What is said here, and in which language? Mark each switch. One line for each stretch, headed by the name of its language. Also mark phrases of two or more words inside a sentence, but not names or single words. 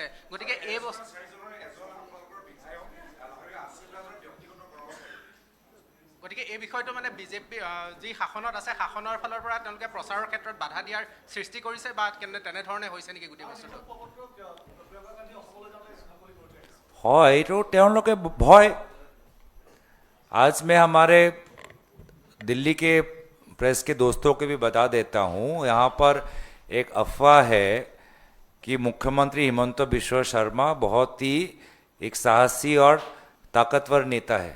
Assamese: গতিকে এই গতিকে এই বিষয়টো মানে বিজেপি যি শাসনত আছে, শাসনৰ ফালৰ পৰা তেওঁলোকে প্ৰচাৰৰ ক্ষেত্ৰত বাধা দিয়াৰ সৃষ্টি কৰিছে, বা তেনেধৰণে হৈছে নেকি গোটেই বস্তুটো? হয়, এইটো তেওঁলোকে ভয়।
Hindi: आज मैं हमारे दिल्ली के प्रेस के दोस्तों को भी बता देता हूँ, यहाँ पर एक अफवाह है कि मुख्यमंत्री हिमंत बिश्व शर्मा बहुत ही एक साहसी और ताकतवर नेता है।